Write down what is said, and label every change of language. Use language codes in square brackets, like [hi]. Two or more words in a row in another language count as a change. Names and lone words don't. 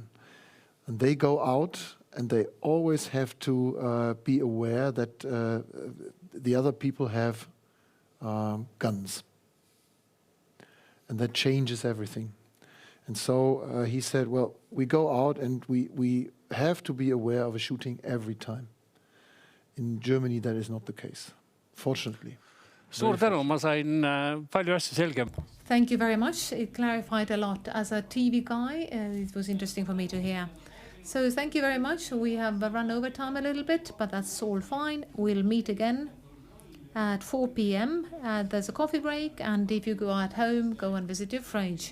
[en] And they go out and they always have to be aware that the other people have guns. And that changes everything. And so he said, well, we go out and we have to be aware of a shooting every time. In Germany, that is not the case, fortunately. [et] Suur tänu, ma sain palju asju selgem. [en] Thank you very much. It clarified a lot. As a TV guy, it was interesting for me to hear. So thank you very much. We have run over time a little bit, but that's all fine. We'll meet again at 4 p.m. There's a coffee break, and if you go at home, go and visit your fridge.